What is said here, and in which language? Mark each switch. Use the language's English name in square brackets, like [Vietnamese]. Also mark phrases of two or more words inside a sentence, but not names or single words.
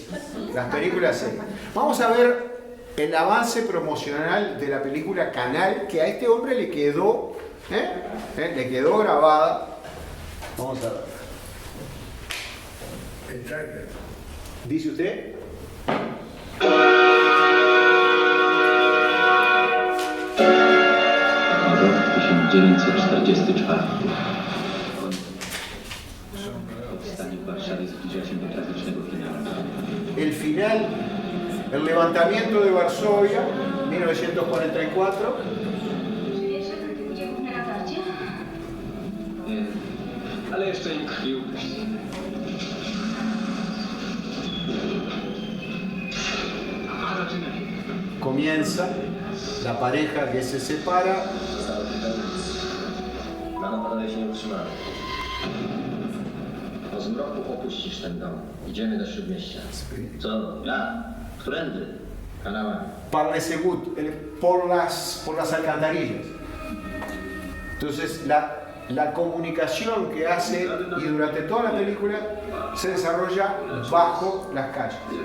[Spanish] Las películas serias. Vamos a ver el avance promocional de la película Canal, que a este hombre le quedó grabada. Vamos a ver. El trailer. ¿Dice usted? [Polish] Rok 1944. Powstanie w Warszawie zbliża się do tragicznego finału. [Spanish] El final, el levantamiento de Varsovia, 1944. [Polish] Nie, ale jeszcze im krwi upuści. [Spanish] Comienza la pareja que se separa. [Polish] Na panowie się nie utrzymamy. Po zmroku opuścisz ten dom. Idziemy do Śródmieścia. Co? Ja? Którędy? Kanałami. [French] Par les égouts, [Spanish] por las alcantarillas. Entonces la comunicación que hace y durante toda la película se desarrolla bajo las calles.